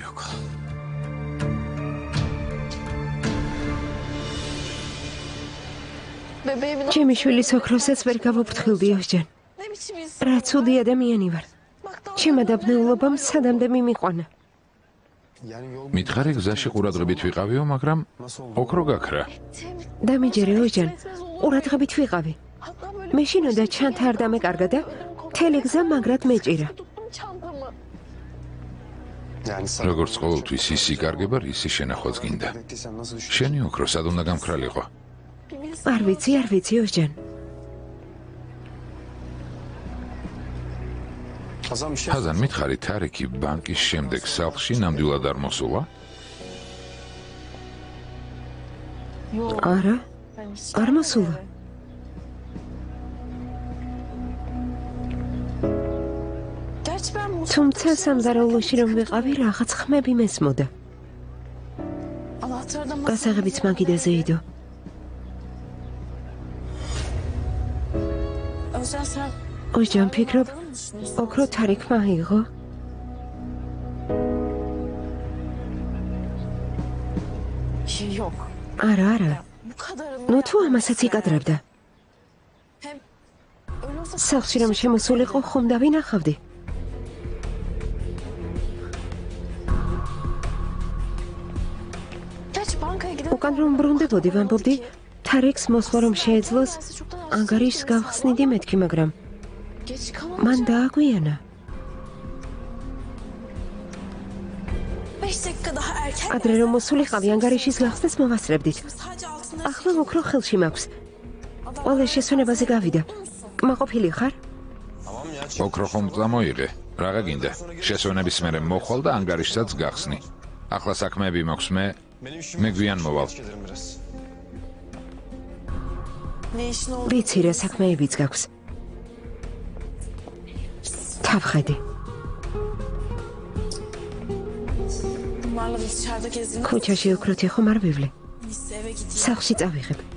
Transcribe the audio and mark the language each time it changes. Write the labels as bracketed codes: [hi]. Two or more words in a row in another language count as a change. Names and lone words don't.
[tr] Bebeğimin [ka] ჩემი შვილის ოქროსაც ვერ გავუფრთხილდი ოსჯან. [tr] ne biçim insan? [ka] რა ცუდი ადამიანი ვარ. [tr] Baktan [ka] ჩემმა დაბნეულობამ სადამდე მიმიყვანა. მითხარი გზაში ყურადღებით ვიყავიო, მაგრამ ოქრო გაქრა. დამიჯერე ოსჯან. ყურადღებით ვიყავი. [tr] hatta böyle [ka] მე შინოდა ჩანთა არ დამეკარგა და მთელი გზა მაგრად მეჭირა. [tr] tuttum çantamı. [ka] როგორც ყოველთვის ის იკარგება, ისი შენახვაც გინდა. შენი ოქრო სად უნდა გამქრალიყო? არ ვიცი ოსჯან. ხაზან მითხარი თარიკი ბანკის შემდეგ სახლში ნამდვილად არ მოსულა? არა, [tr] Ben hiç [ka] არ მოსულა. [tr] Gerçi ben bu [ka] თუმცა სამზარეულოში რომ ვიყავი, რაღაც ხმები მესმოდა. [tr] anahtarı da [ka] გასაღებიც მაგიდაზე იდო. [tr] Özcan sen [ka] ოსჯან ფიქრობ, [tr] ne düşünüyorsun? [ka] ოქრო თარიქმა აიღო? [tr] Yok. [ka] არა. [tr] Bu kadarını [ka] ნუ თუ ამასაც იკადრებდა. [tr] hem öyle olsa [ka] სახლში რომ შემოსულიყო, ხომ დავინახავდი. [tr] Gerçi bankaya gidip [ka] უკან რომ ბრუნდებოდი, ვამბობდი, თარიქს მოსვლა რომ შეეძლოს, ანგარიშს გავხსნიდი მეთქი, მაგრამ [tr] geç kalan [ka] მან დააგვიანა. [tr] 5 dakika daha erken [ka] ადრე რომ მოსულიყავი, ანგარიშის გახსნას მოვასწრებდით. [tr] sadece altında [ka] ახლა ოქრო ხელში მაქვს. ყველა შესვენებაზე გავიდა. კმაყოფილი ხარ? ოქრო ხომ წამოიღე? რაღა გინდა? შესვენების მერე მოხვალ და ანგარიშსაც გახსნი. ახლა საქმეები მაქვს მე გვიან მოვალ. [tr] ne işin oldu? [ka] ვიცი რა საქმეებიც გაქვს. თავხედი. [tr] Bunlarla biz dışarıda gezdiğimiz [ka] ქუჩაში ოქროთი ხომ არ ვივლე. [tr] biz eve gideceğiz. [ka] სახლში წავიღებ.